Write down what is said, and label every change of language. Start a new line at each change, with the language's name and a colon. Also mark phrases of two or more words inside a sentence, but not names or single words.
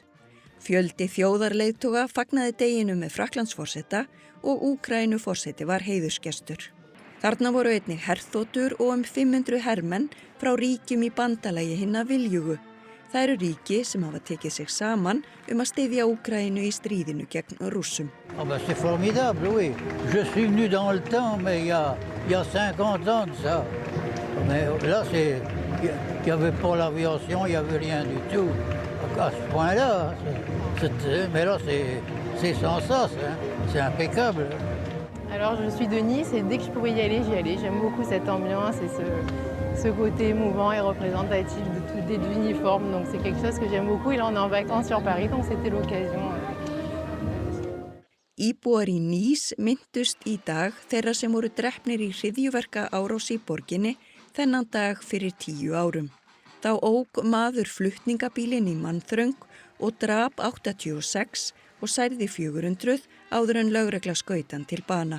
Icelandic: Fjöldi þjóðarleiðtoga fagnaði deginum með Frakklandsforseta og Úkraínuforseti var heiðursgestur. Þarna voru einnig herþotur og 500 hermenn frá ríkjum í bandalagi hinna viljugu. Það eru ríki sem hafa tekið sig saman að styðja Úkraínu í stríðinu gegn Rússum.
French: C'est formidable, oui. Je suis venu dans le temps, mais il y a 50 ans de ça. Mais là, il n'y avait pas l'aviation, il n'y avait rien du tout. À ce point-là, mais là, c'est sans sas, c'est impeccable. Alors, je suis de Nice et dès que je pouvais y aller, j'y allais. J'aime beaucoup cette ambiance et ce côté émouvant et représentatif des uniformes. Donc c'est quelque chose que j'aime beaucoup. Et là, on est en vacances sur Paris, donc c'était l'occasion.
Icelandic: Íbúar í Nice minntust í dag þeirra sem voru drepnir í hryðjuverka árás í borginni þennan dag fyrir 10 árum. Þá ók maður flutningabílinn í mannþröng og drap 86 og særði 400 áður en lögregla skaut hann til bana.